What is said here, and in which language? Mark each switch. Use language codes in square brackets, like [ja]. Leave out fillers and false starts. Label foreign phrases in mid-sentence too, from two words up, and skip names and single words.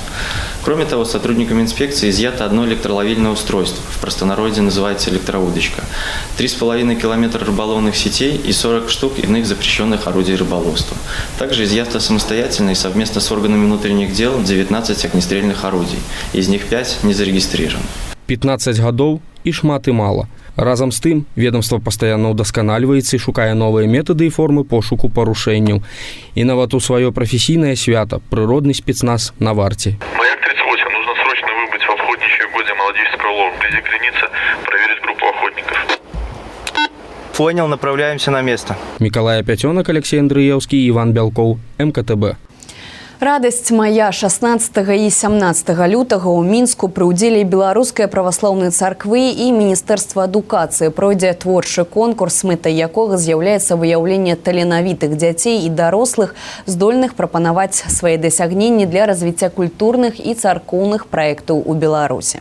[ru] Кроме того, сотрудниками инспекции изъято 1 электроловильное устройство, в простонародье называется электроудочка, 3,5 километра рыболовных сетей и 40 штук иных запрещенных орудий рыболовства. Также изъято самостоятельно и совместно с органами внутренних дел 19 огнестрельных орудий, из них 5 не зарегистрированы. [be] 15 гадоў і шмат і мала. Разам з тым, ведомства пастаянна ўдасканальваецца і шукае новыя метады і формы пошуку парушэнняў. І нават у сваё прафесійнае свята прыродны спецназ на варце. Маяк 38. [ru] Нужно срочно выбыть в охотничьей угодье молодеческого лова вблизи границы, проверить группу охотников. Понял, направляемся на место. [be] Миколай Пятёнок, Алексей Андрыеўскі, Іван Бялкоў, МКТБ. Радасць мая 16 і 17 лютага ў Мінску пры ўдзеле Беларускай праваслаўнай царквы і Міністэрства адукацыі пройдзе творчы конкурс, мэтай якога з'яўляецца выяўленне таленавітых дзяцей і дарослых, здольных прапанаваць свае дасягненні для развіцця культурных і царкоўных праектаў у Беларусі.